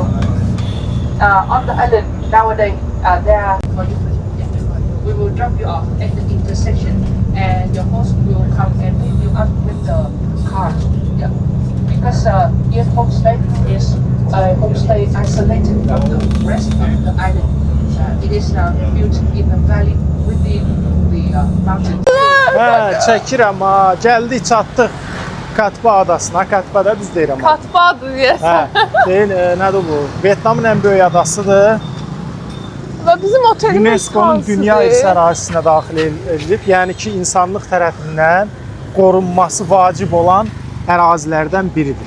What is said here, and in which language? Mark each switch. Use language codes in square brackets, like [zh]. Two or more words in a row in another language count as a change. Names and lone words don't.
[en] On the island nowadays, we will drop you off at the intersection, and your host will come and pick you up with the car. Yeah. Because Yên Homestay is a homestay isolated from the rest of the island. It is built in a valley within the mountain. [az] Hə, çəkirəm ha. Gəldik, çatdıq Katba adasına. Katba da düz deyirəm. ha. Katbadır yes. Hə, deyil, nədir bu? Vyetnamın ən böyük adasıdır. Və bizim otelimiz UNESCO-nun dünya irsi ərazisinə daxil edilib. Yəni ki, insanlıq tərəfindən qorunması vacib olan ərazilərdən biridir.